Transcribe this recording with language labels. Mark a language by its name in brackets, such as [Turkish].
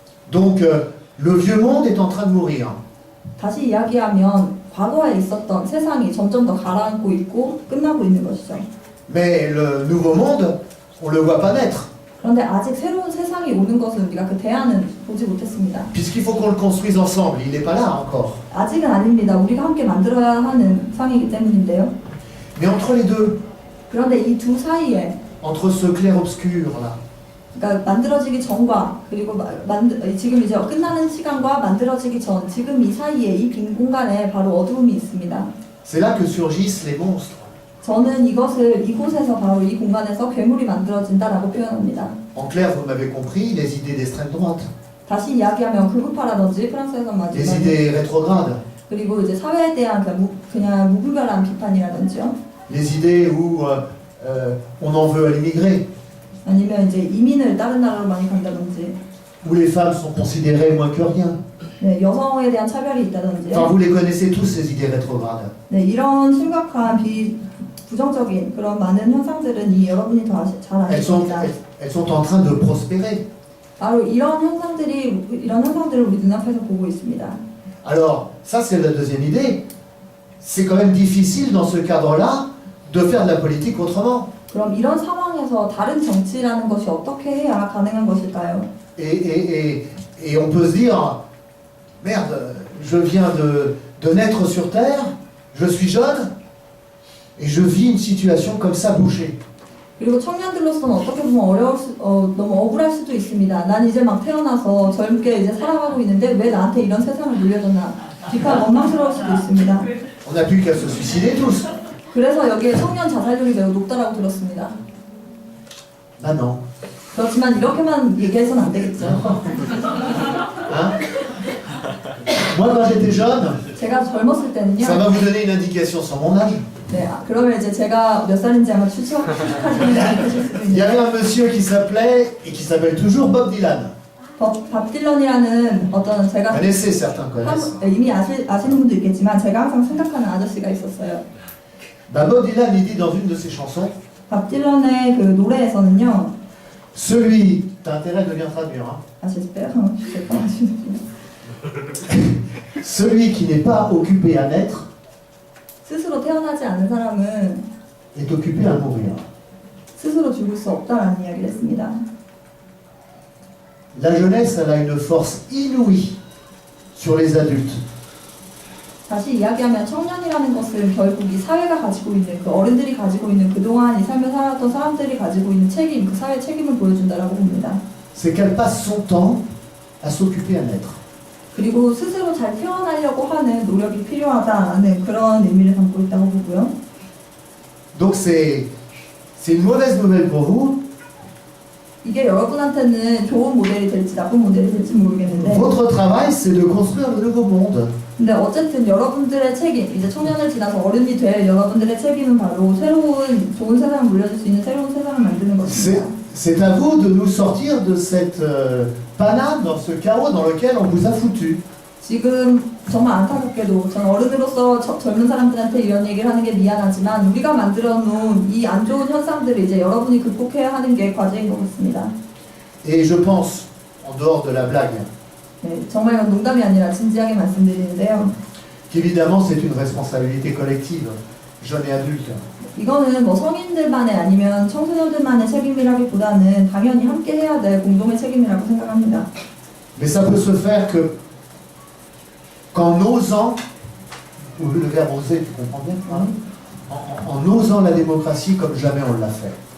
[French] Donc le vieux monde est en train de mourir. [Korean] 다시 이야기하면 과거에 있었던 세상이 점점 더 가라앉고 있고 끝나고 있는 것이죠. [French] Mais le nouveau monde, on ne le voit pas naître. [Korean] 그런데 아직 새로운 세상이 오는 것은 우리가 그 대안은 보지 못했습니다. [French] Puisqu'il faut qu'on le construise ensemble, il n'est pas là encore. [Korean] 아직은 아닙니다. 우리가 함께 만들어야 하는 상이기 때문인데요. [French] Mais entre les deux, [Korean] 그런데 이 두 사이에 [French] entre ce clair-obscur là, [Korean] 그러니까 만들어지기 전과 그리고 지금 이제 끝나는 시간과 만들어지기 전 지금 이 사이에 이 빈 공간에 바로 어두움이 있습니다. [French] c'est là que surgissent les monstres. [Korean] 저는 이곳에서 바로 이 공간에서 괴물이 만들어진다라고 표현합니다. [French] En clair, vous m'avez compris, les idées d'extrême droite, [Korean] 다시 이야기하면 극우파라든지 프랑스에서 [French] les [Korean] 말하는 [French] idées rétrogrades, [Korean] 그리고 이제 사회에 대한 그냥 무분별한 비판이라든지요. [French] les idées où on en veut à l'immigré, [Korean] 아니면 이제 이민을 다른 나라로 많이 간다든지, [French] où les femmes sont considérées moins que rien. [Korean] 네, 여성에 대한 차별이 [French] Enfin, [Korean] 있다든지요. [French] vous les connaissez tous, ces idées rétrogrades. [Korean] 네, 이런 심각한 부정적인 그런 많은 현상들은 여러분이 더 잘 [French] Elles sont, [Korean] 아십니다. [French] elles sont en train de prospérer. [Korean] 바로 이런 현상들을 우리 눈앞에서 보고 있습니다. [French] Alors, ça c'est la deuxième idée. C'est quand même difficile dans ce cadre-là de faire de la politique autrement. [Korean] 그럼 이런 상황에서 다른 정치라는 것이 어떻게 해야 가능한 것일까요? [French] Et on peut se dire, merde, je viens de naître sur Terre, je suis jeune, et je vis une situation comme ça bouchée. [Korean] 그리고 청년들로서는 어떻게 보면 너무 억울할 수도 있습니다. 난 이제 막 태어나서 젊게 이제 살아가고 있는데 왜 나한테 이런 세상을 물려줬나? 비판 원망스러울 수도 있습니다. [French] On n'a plus qu'à se suicider tous. [Korean] 그래서 여기에 청년 자살률이 매우 높다라고 들었습니다. [French] Ben non. [Korean] 그렇지만 이렇게만 얘기해서는 안 되겠죠. [French] Hein? Moi, quand j'étais jeune, [Korean] 제가 젊었을 때는요. [French] ça va vous donner une indication sur mon âge. [Korean] 네, 그러면 이제 제가 몇 살인지 아마 추측하시는 게 아니실 수도 [French] Il y avait [Korean] 있는데 [French] un monsieur qui s'appelait, et qui s'appelle toujours Bob Dylan. [Korean] 밥 딜런이라는 어떤 제가 [French] Connaissez, certains connaissent. [Korean] 이미 아시는 분도 있겠지만 제가 항상 생각하는 아저씨가 있었어요. [French] Ben, Bob Dylan, il dit dans une de ses chansons, [Korean] 밥 딜런의 그 노래에서는요. [French] celui, t'as intérêt de bien traduire, hein? 아, j'espère. Je sais pas. Celui qui n'est pas occupé à naître [Korean] 스스로 태어나지 않은 사람은 [French] est occupé à mourir. [Korean] 스스로 죽을 수 없다라는 이야기를 했습니다. [French] La jeunesse, elle a une force inouïe sur les adultes. [Korean] 다시 이야기하면 청년이라는 것은 결국 이 사회가 가지고 있는 그 어른들이 가지고 있는 그동안 이 삶을 살았던 사람들이 가지고 있는 책임, 그 사회 책임을 보여준다라고 봅니다. [French] C'est qu'elle passe son temps à s'occuper à naître. [Korean] 그리고 스스로 잘 태어나려고 하는 노력이 필요하다라는 그런 의미를 담고 있다고 보고요. [French] Donc c'est une mauvaise nouvelle pour vous. [Korean] 이게 여러분한테는 좋은 모델이 될지 나쁜 모델이 될지 모르겠는데 [French] Votre travail, c'est de construire le nouveau monde. [Korean] 근데 어쨌든 여러분들의 책임, 이제 청년을 지나서 어른이 될 여러분들의 책임은 바로 새로운 좋은 세상을 물려줄 수 있는 새로운 세상을 만드는 것입니다. [French] C'est à vous de nous sortir de cette panade, dans ce chaos dans lequel on vous a foutu. [Korean] 지금 정말 안타깝게도 전 어른으로서 젊은 사람들한테 이런 얘기를 하는 게 미안하지만 우리가 만들어 놓은 이 안 좋은 현상들을 이제 여러분이 극복해야 하는 게 과제인 것 같습니다. [French] Et je pense, en dehors de la blague, [Korean] 네, 정말 이건 농담이 아니라 진지하게 말씀드리는데요. [French] qu'évidemment c'est une responsabilité collective, jeunes et adultes. [Korean] 이거는 뭐 성인들만의 아니면 청소년들만의 책임이라기보다는 당연히 함께 해야 될 공동의 책임이라고 생각합니다. [French] Mais ça peut se faire que qu'en osant, ou le verbe oser, tu comprends bien, hein? En osant la démocratie comme jamais on l'a fait.